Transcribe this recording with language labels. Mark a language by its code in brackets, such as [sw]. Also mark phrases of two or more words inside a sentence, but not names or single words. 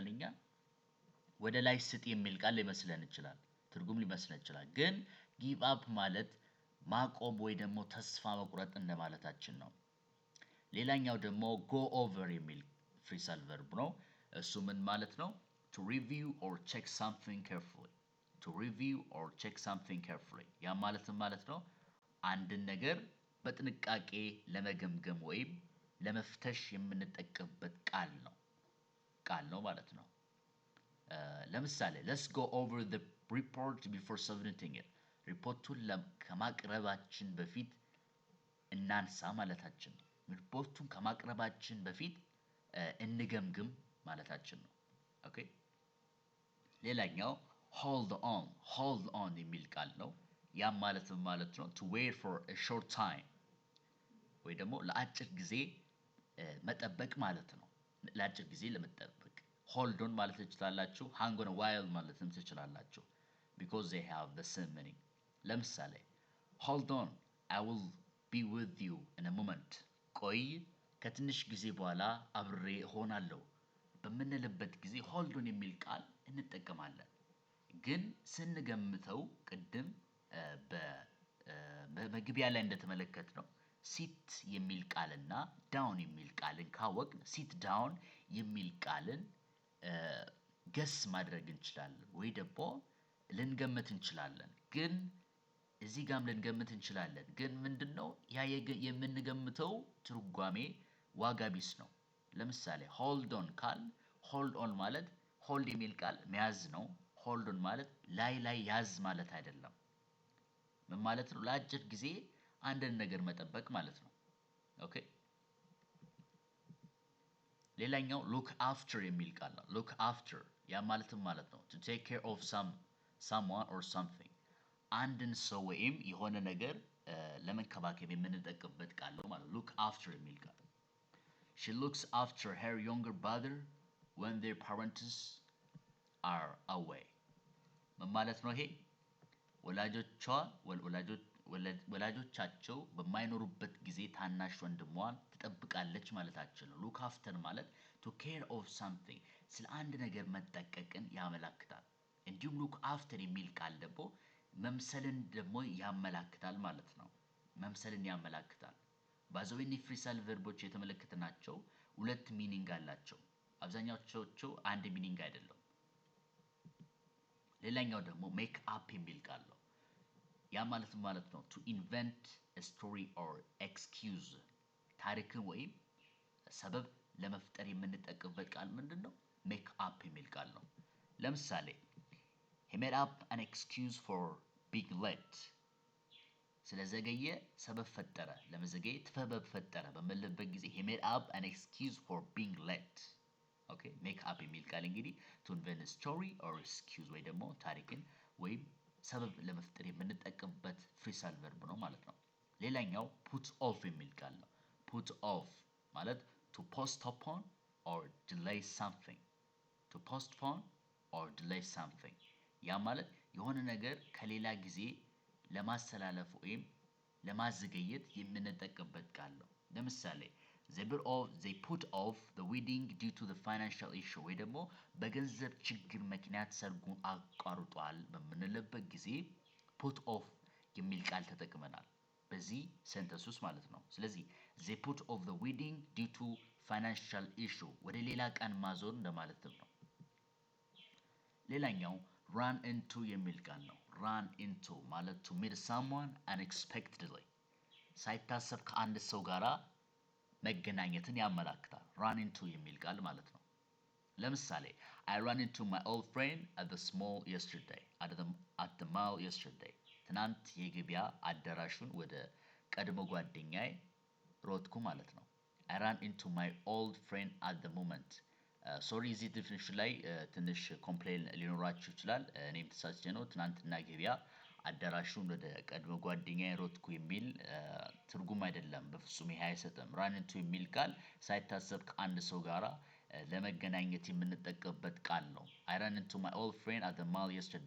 [am] እኛ ወደ ላይ ስጥ የሚል ቃል ሊመስለን ይችላል፣ ትርጉም ሊመስለን ይችላል። ግን [en] give up [am] ማለት ማቆም ወይ ደግሞ ተስፋ መቁረጥ እንደማለታችን ነው። ሌላኛው ደግሞ [en] go over [am] የሚል [en] phrasal verb [am] ነው። እሱ ምን ማለት ነው? [en] to review or check something carefully to review or check something carefully [am] ያ ማለት ነው አንድን ነገር በጥንቃቄ ለመገምገም ወይም ለመፍተሽ የምንጠቀምበት ቃል ነው ማለት ነው። ለምሳሌ [en] let's go over the report before submitting it [am] ሪፖርቱን ከማቅረባችን በፊት እናንሳ ማለታችን ነው። ሪፖርቱን ከማቅረባችን በፊት እንገምግም ማለታችን ነው። ኦኬ ሌላኛው hold on የሚል ቃል ነው። ያም ማለት ነው [en] to wait for a short time [am] ወይ ደግሞ ለአጭር ጊዜ መጠበቅ ማለት ነው። ለአጭር ጊዜ ለመጠበቅ [en] hold on [am] ማለት ትችላላችሁ። [en] hang on a while [am] ማለትም ትችላላችሁ [en] because they have the same meaning። [am] ለምሳሌ [en] hold on I will be with you in a moment [am] ቆይ ከትንሽ ጊዜ በኋላ አብሬ እሆናለሁ በምንልበት ጊዜ [en] hold on [am] የሚል ቃል እንጠቀማለን። ግን ስንገምተው ቅድም በመግቢያ ላይ እንደተመለከትነው ሲት የሚል ቃልና ዳውን የሚል ቃልን ካወቅን [en] sit down [am] የሚል ቃልን ገስ ማድረግ እንችላለን ወይ ደግሞ ልንገምት እንችላለን። ግን እዚህ ጋም ልንገምት እንችላለን። ግን ምንድነው ያ የምንገምተው ትርጓሜ ዋጋ ቢስ ነው። ለምሳሌ [en] hold on [am] ካል [en] hold on [am] ማለት hold የሚል ቃል መያዝ ነው። [en] hold on [am] ማለት ላይ ያዝ ማለት አይደለም። ምን ማለት ነው? ለአጭር ጊዜ አንድን ነገር መጠበቅ ማለት ነው። ኦኬ ሌላኛው [en] look after [am] የሚል ቃል ነው። [en] look after [am] ያ ማለትም ማለት ነው [en] to take care of someone or something [am] አንድን ሰው ወይም የሆነ ነገር ለመንከባከብ የምንጠቀምበት ቃል ነው ማለት [en] look after [am] የሚል ቃል [en] she looks after her younger brother when their parents are away [am] ምን ማለት ነው? ይሄ ወላጆቻቸው በማይኖሩበት ጊዜ ታናሽ ወንድሟን ትጠብቃለች ማለታችን ነው። [en] look after [am] ማለት [en] to care of something [am] ስለ አንድ ነገር መጠቀቅን ያመለክታል። እንዲሁም [en] look after [am] የሚል ቃል ደግሞ መምሰልን ደግሞ ያመላክታል ማለት ነው። መምሰልን ያመላክታል። ባዘው እነዚህ [en] phrasal verbs [am] የተመለከትናቸው ሁለት ሚኒንግ አላቸው። አብዛኛዎቹ አንድ ሚኒንግ አይደለም። ሌላኛው ደግሞ [en] make up [am] የሚል ቃል ነው። ያ ማለት ነው [en] to invent a story or excuse [am] ታሪክን ወይም ሰበብ ለመፍጠር የምንጠቀምበት ቃል ምንድነው? [en] make up [am] የሚል ቃል ነው። ለምሳሌ he made up an excuse for being late ስለዘገየ ሰበብ ፈጠረ፣ ለመዘገየት ሰበብ ፈጠረ በምንልበት ጊዜ he made up an excuse for being late ኦኬ [en] make up [am] የሚል ቃል እንግዲህ to invent a story or excuse ወይ ደግሞ ታሪክን ወይም ሰበብ ለመፍጠር የምንጠቀምበት ፍሪሳል ቨርብ ነው ማለት ነው። ሌላኛው [en] put off [am] የሚል ቃል ነው። [en] put off [am] ማለት [en] to postpone or delay something to postpone or delay something [am] ያ ማለት የሆነ ነገር ከሌላ ጊዜ ለማስተላለፍ ወይም ለማዘገየት የምንጠቀምበት ቃል ነው። ለምሳሌ [en] they put off the wedding due to the financial issue [am] ወይ ደግሞ በገንዘብ ችግር ምክንያት ሰርጉን አቋርጧል በምንልበት ጊዜ [en] put off [am] የሚል ቃል ተጠቅመናል በዚህ ሴንተንስ ውስጥ ማለት ነው። ስለዚህ [en] they put off the wedding due to financial issue [am] ወደ ሌላ ቀን ማዞር እንደማለትም ነው። [en] ሌላኛው run into [am] የሚል ቃል ነው። [en] run into ማለት to meet someone unexpectedly [am] ሳይታሰብ ከአንድ ሰው ጋራ መገናኘትን ያመላክታል። [en] run into [am] የሚል ቃል ማለት ነው። ለምሳሌ [en] I ran into my old friend at the mall yesterday. [am] ትናንት የገበያ አዳራሹን ወደ ቀድሞ ጓደኛዬ ሮጥኩ ማለት ነው። [en] I ran into my old friend at the moment. [am] ሶሪ እዚህ ዲፊኒሽን ላይ ትንሽ ኮምፕሌን ሊኖራችሁ ይችላል። እኔም ተሳስቼ ነው። ትናንትና ገበያ አዳራሹን ወደ ቀድሞ ጓደኛዬ ሮጥኩ የሚል ትርጉም አይደለም። በፍጹም ይሄ አይሰጥም። [en] run into [am] የሚል ቃል ሳይታሰብ ከአንድ ሰው ጋራ ለመገናኘት የምንጠቀምበት ቃል ነው። [en] I ran into my old friend at the mall yesterday.